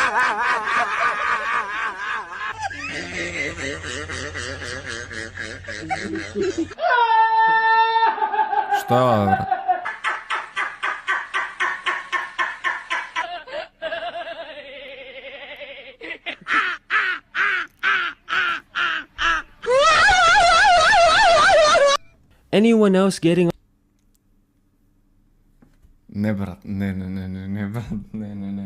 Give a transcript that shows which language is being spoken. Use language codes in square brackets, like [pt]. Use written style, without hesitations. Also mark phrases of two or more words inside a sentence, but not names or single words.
[mk] Што е, брат? [en] Anyone else getting? [mk] Не, брат, не, брат, не.